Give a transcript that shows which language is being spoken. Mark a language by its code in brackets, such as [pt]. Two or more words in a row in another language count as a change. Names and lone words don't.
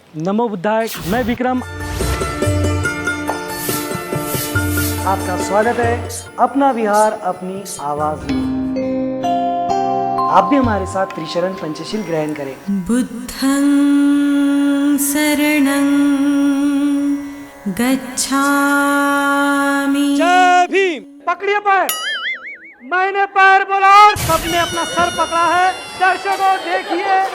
[pi] नमो बुद्धाय। [hi] मैं विक्रम, आपका स्वागत है अपना विहार अपनी आवाज में। आप भी हमारे साथ त्रिशरण पंचशील ग्रहण करें। [pi] बुद्धं शरणं गच्छामि। [hi] जय भीम। पकड़िए पैर। मैंने पैर बोला और सबने अपना सर पकड़ा है। दर्शकों देखिए,